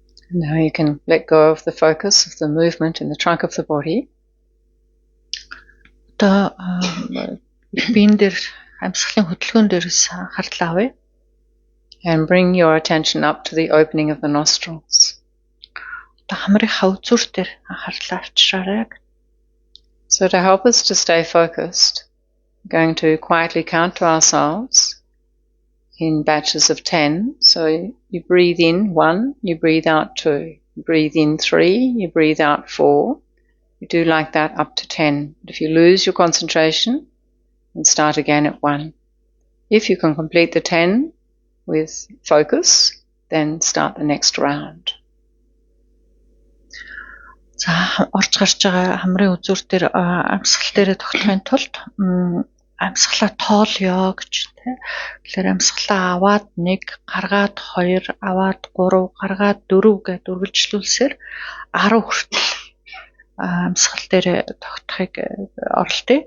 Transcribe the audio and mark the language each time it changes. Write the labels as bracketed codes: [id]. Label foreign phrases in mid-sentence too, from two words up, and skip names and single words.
[en] Now you can let go of the focus of the movement in the trunk of the body. [mn] Одоо биен дээр амьсгалын хөдөлгөөн дээрээс анхаарал авъя. [en] And bring your attention up to the opening of the nostrils. [mn] Одоо хамрын хавцуур дээр анхаарлаа авчраарай. [en] So to help us to stay focused, we're going to quietly count to ourselves in batches of 10. So you breathe in 1, you breathe out 2. You breathe in 3, you breathe out 4. You do like that up to 10. But if you lose your concentration, then start again at 1. If you can complete the 10 with focus, then start the next round. [mn] За орж гарч байгаа хамрын үзүүр дээр амьсгал дээрээ тогтохын тулд амьсгалаа тоолё гэж тийм. Тэгэхээр амьсгалаа аваад 1, гаргаад 2, аваад 3, гаргаад 4 гэж үргэлжлүүлсээр 10 хүртэл амьсгал дээрээ тогтохыг оролдъё.